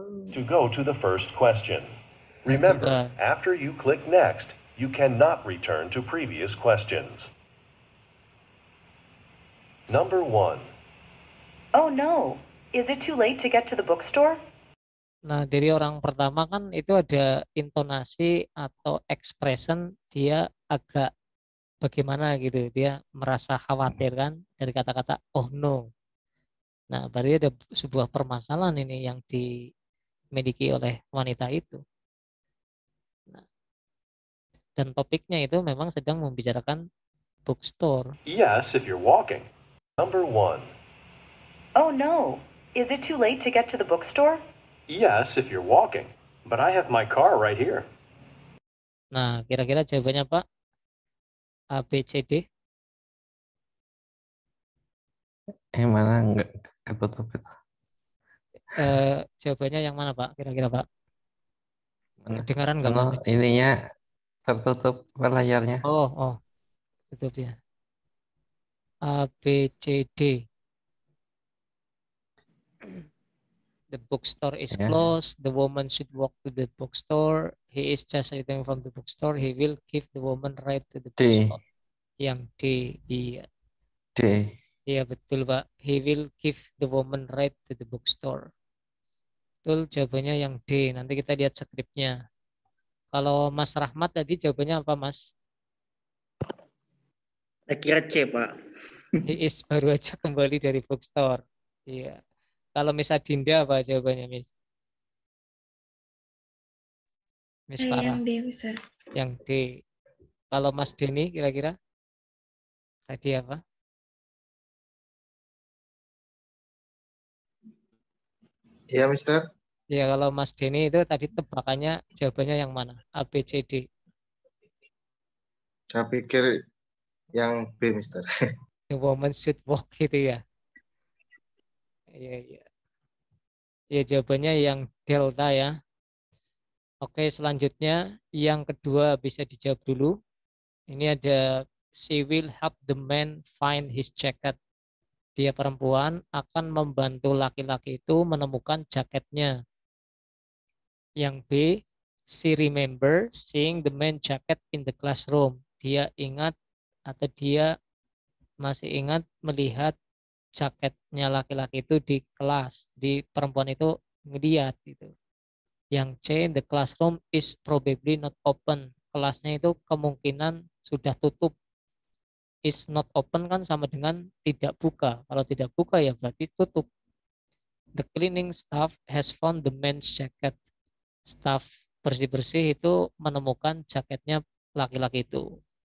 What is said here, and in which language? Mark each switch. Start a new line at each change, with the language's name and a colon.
English: To go to the first question. Remember, after you click Next, you cannot return to previous questions. Number 1. Oh no, is it too late to get to the bookstore?
Indonesian: Nah, dari orang pertama kan itu ada intonasi atau expression dia agak bagaimana gitu. Dia merasa khawatir kan dari kata-kata
English: oh no.
Indonesian: Nah, berarti ada sebuah permasalahan ini yang dimiliki oleh wanita itu. Nah, dan topiknya itu memang sedang membicarakan bookstore.
English: Yes, if you're walking. Number 1. Oh no, is it too late to get to the bookstore? Yes, if you're walking, but I have my car right here.
Indonesian: Nah, kira-kira jawabannya Pak? A, B, C, D? Mana enggak ketutup itu. Jawabannya yang mana Pak? Kira-kira Pak? Mana? Kedengaran nggak Pak? Ininya tertutup layarnya. Oh, tutup ya. A, B, C, D.
English: The bookstore is closed. The woman should walk to the bookstore. He is just returning from the bookstore. He will give the woman ride to the bookstore.
Indonesian: Yang D, iya. D. Iya betul Pak.
English: He will give the woman ride to the bookstore.
Indonesian: Betul, jawabannya yang D. Nanti kita lihat skripnya. Kalau Mas Rahmat tadi jawabannya apa Mas? Saya kira C, Pak.
English: He is
Indonesian: baru aja kembali dari bookstore. Iya. Kalau Miss Adinda apa jawabannya Miss? Miss Farah. Yang D, Mister. Yang D. Kalau Mas Denny kira-kira tadi apa? Iya, Mister. Ya kalau Mas Denny itu tadi tebakannya jawabannya yang mana? A, B, C, D. Saya pikir yang B, Mister.
English: The woman should walk gitu ya. Iya.
Indonesian: Ya jawabannya yang delta ya. Oke, selanjutnya yang kedua bisa dijawab dulu. Ini ada
English: she will help the man find his jacket.
Indonesian: Dia perempuan akan membantu laki-laki itu menemukan jaketnya.
English: Yang B, she remember seeing the man jacket in the classroom.
Indonesian: Dia ingat atau dia masih ingat melihat jaketnya laki-laki itu di kelas. Di perempuan itu ngeliat gitu.
English: Yang C, the classroom is probably not open.
Indonesian: Kelasnya itu kemungkinan sudah tutup.
English: Is not open
Indonesian: kan sama dengan tidak buka. Kalau tidak buka ya berarti tutup.
English: The cleaning staff has found the man's jacket.
Indonesian: Staff bersih-bersih itu menemukan jaketnya laki-laki itu.